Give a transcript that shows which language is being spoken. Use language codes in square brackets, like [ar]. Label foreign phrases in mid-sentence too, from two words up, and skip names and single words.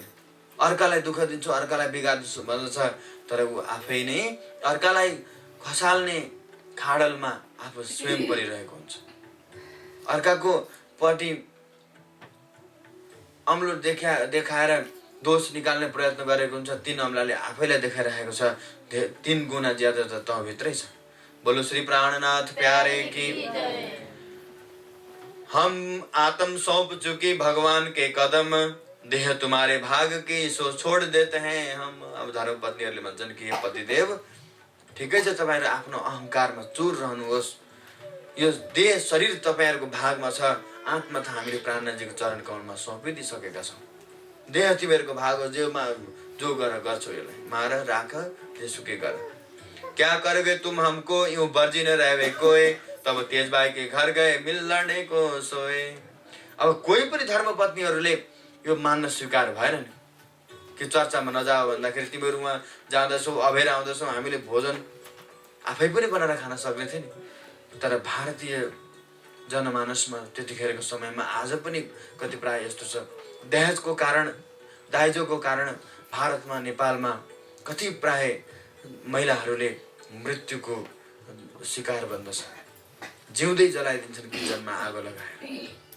[ne] अर्कालाई दुःख दिन्छु, अर्कालाई बिगार्छु भन्दछ, तर ऊ आफै नै अर्कालाई खसाल्ने खाडलमा आफू स्वयं परिरहेको हुन्छ। अर्काको पट्टि अम्लो देखाएर दोष निकाल्ने प्रयत्न गरेको हुन्छ, 3 अम्लाले आफैलाई देखाइरहेको छ, 3 गुना ज्यादा त तँभित्रै छ। [hi] बोलो श्री प्राणनाथ प्यारे की। हम आत्म सौंप चुके भगवान के कदम, देह तुम्हारे भाग की सो छोड़ देते हैं हम। [ne] अब धर्मपत्नीहरूले भन्छन् कि पतिदेव ठिकै छ, तपाईँहरू आफ्नो अहङ्कारमा चुर रहनुहोस्, यो देह शरीर तपाईँहरूको भागमा छ, आत्मा त हामीले प्राणजीको चरण कमलमा सौंपिदिसकेका छौँ। देह तिमीहरूको भाग हो, जो गर गर्छौ यसलाई मार राख जेसुकै गर। [hi] क्या करोगे तुम हमको यूं बर्जी न रहे कोई, तब तेज भाइ के घर गए मिल लड्ने को सोए। [ne] अब कोही पनि धर्मपत्नीहरूले यो मान्न स्वीकार भएन नि कि चर्चामा नजाऊ भन्दाखेरि तिमीहरू उहाँ जाँदछौ, अभेर आउँदछौ, हामीले भोजन आफै पनि बनाएर खान सक्ने थियो नि। तर भारतीय जनमानसमा त्यतिखेरको समयमा आज पनि कति प्राय यस्तो छ, दहेजको कारण, दाइजोको कारण भारतमा नेपालमा कति प्राय महिलाहरूले मृत्युको शिकार बन्दछ, जिउँदै जलाइदिन्छन् किचनमा आगो लगाएर।